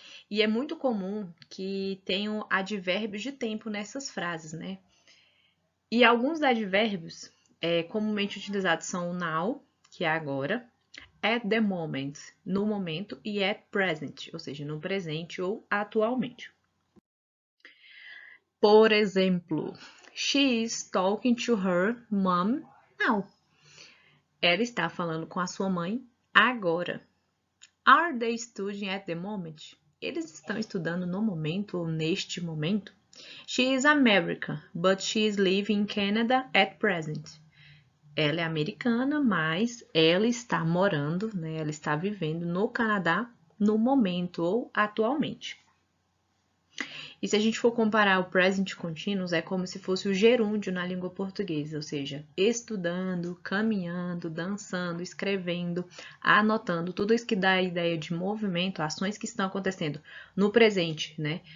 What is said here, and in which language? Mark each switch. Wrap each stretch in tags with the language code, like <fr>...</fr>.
<pt>E é muito comum que tenham advérbios de tempo nessas frases, né? E alguns advérbios comumente utilizados são o now, que é agora,</pt> <en>at the moment,</en> <pt>no momento, e</pt> <en>at present,</en> <pt>ou seja, no presente ou atualmente. Por exemplo,</pt> <en>she is talking to her mom now.</en> <pt>Ela está falando com a sua mãe agora.</pt> <en>Are they studying at the moment?</en> <pt>Eles estão estudando no momento ou neste momento?</pt> <en>She is American, but she is living in Canada at present.</en> <pt>Ela é americana, mas ela está morando, né? Ela está vivendo no Canadá no momento ou atualmente. E se a gente for comparar o present continuous, é como se fosse o gerúndio na língua portuguesa, ou seja, estudando, caminhando, dançando, escrevendo, anotando, tudo isso que dá a ideia de movimento, ações que estão acontecendo no presente, né?</pt>